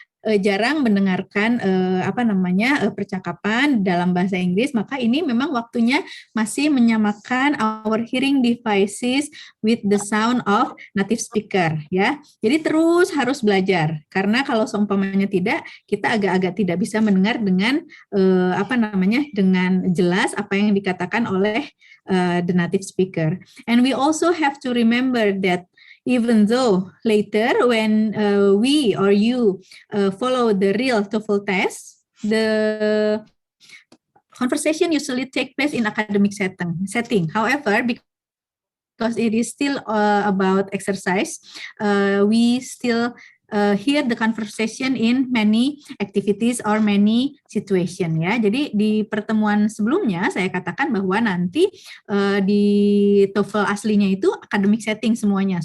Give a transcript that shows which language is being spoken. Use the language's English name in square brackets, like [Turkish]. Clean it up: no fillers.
[Indonesian] jarang mendengarkan percakapan dalam bahasa Inggris, maka ini memang waktunya masih menyamakan [English] our hearing devices with the sound of native speaker, [Indonesian] ya. Jadi terus harus belajar, karena kalau seumpamanya tidak, kita agak-agak tidak bisa mendengar dengan dengan jelas apa yang dikatakan oleh [English] the native speaker. And we also have to remember that even though later when we or you follow the real TOEFL test, the conversation usually take place in academic setting. However, because it is still about exercise, we still hear the conversation in many activities or many situation, ya. [Indonesian] Jadi di pertemuan sebelumnya saya katakan bahwa nanti di TOEFL aslinya itu [English] academic setting [Indonesian] semuanya.